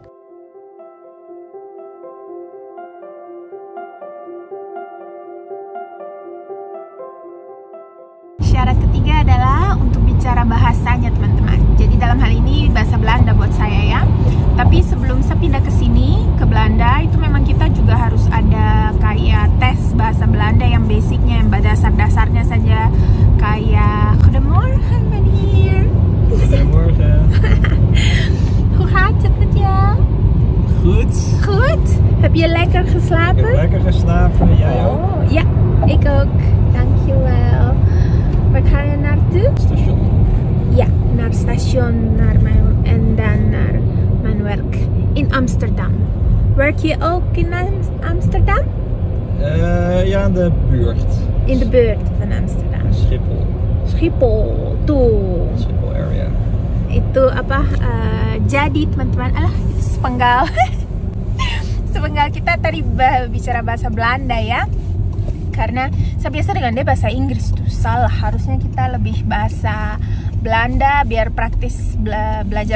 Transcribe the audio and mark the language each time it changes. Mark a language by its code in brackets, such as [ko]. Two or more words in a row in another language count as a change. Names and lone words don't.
[id] Syarat ketiga adalah untuk bicara bahasanya teman-teman. Jadi dalam hal ini bahasa Belanda buat saya ya. Tapi sebelum saya pindah ke sini, ke Belanda, itu memang kita juga harus ada kayak tes bahasa Belanda yang basicnya, yang dasar-dasarnya saja. [nl] Kayak Goedemorgen meneer. Goedemorgen. Hoe gaat het met jou? Goed. Goed. Heb je lekker geslapen? Ik heb lekker geslapen. Jij ook? Ja, ik ook. Dankjewel. Waar ga je naartoe? Station. Ja, naar station, en dan naar mijn werk in Amsterdam. Werk je ook in Amsterdam? Ja, in de buurt. In de buurt van Amsterdam. Schiphol. Schiphol, tuh. Schiphol area. [id] Itu apa? Jadi teman-teman, itu sepenggal. Sepenggal kita tadi bicara bahasa Belanda ya. Karena saya biasa dengan dia bahasa Inggris tuh salah. Harusnya kita lebih bahasa Belanda biar praktis belajar.